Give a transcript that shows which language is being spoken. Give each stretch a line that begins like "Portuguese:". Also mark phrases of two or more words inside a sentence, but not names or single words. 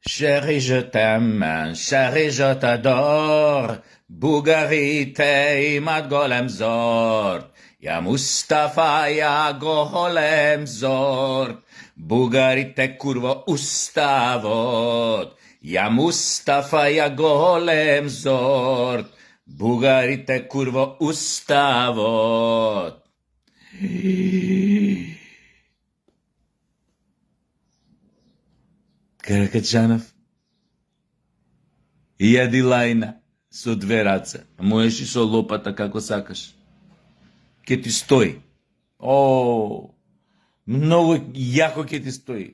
French: Chérie, je t'aime, chérie, je t'adore,
Macedonian: Бугарите имат голем зорт, ја Мустафа, ја голем зорт, Бугарите курво уставот, ја Мустафа, ја голем зорт, Бугарите курво уставот. Каракачанов, јади лајна со две раце, можеш и со лопата како сакаш. Ке ти стои. О, многу јако ке ти стои.